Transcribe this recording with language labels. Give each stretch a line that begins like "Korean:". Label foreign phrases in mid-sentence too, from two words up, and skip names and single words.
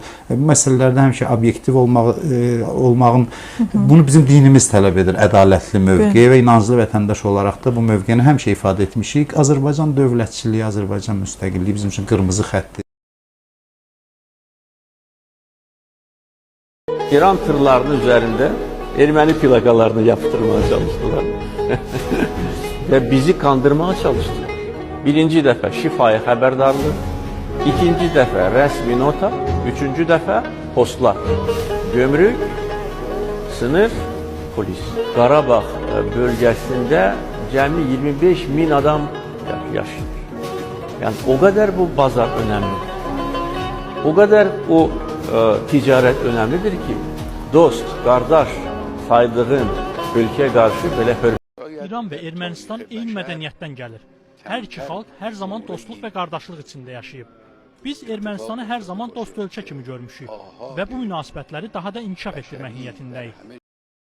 Azerbaijani: Bu məsələlərdə həmişə obyektiv olmağın, bunu bizim dinimiz tələb edir, ədalətli mövqe və inanclı vətəndaş olaraq da bu mövqeni həmişə ifadə etmişik. Azərbaycan dövlətçiliyi, Azərbaycan müstəqilliyi bizim üçün qırmızı xəttdir.
Turkish: İran tırlarının üzerinde Ermeni plakalarını yaptırmaya çalıştılar. Ve bizi kandırmaya çalıştılar. Birinci defa şifaya haberdarlık, ikinci defa resmi nota, üçüncü defa postlar. Gömrük, sınır, polis. Qarabağ bölgesinde cəmi 25.000 adam yaşıyor. Yani o kadar bu pazar önemli. O kadar o ticaret önemlidir ki dost, kardeş saydığın ülkeye karşı böyle hürmet.
Azerbaijani: İran ve Ermənistan eyni mədəniyyətdən gəlir. Hər iki xalq hər zaman dostluq və qardaşlıq içində yaşayıb. Biz Ermənistanı hər zaman dost ölkə kimi görmüşük və bu münasibətləri daha da inkişaf etdirmək niyyətindəyik.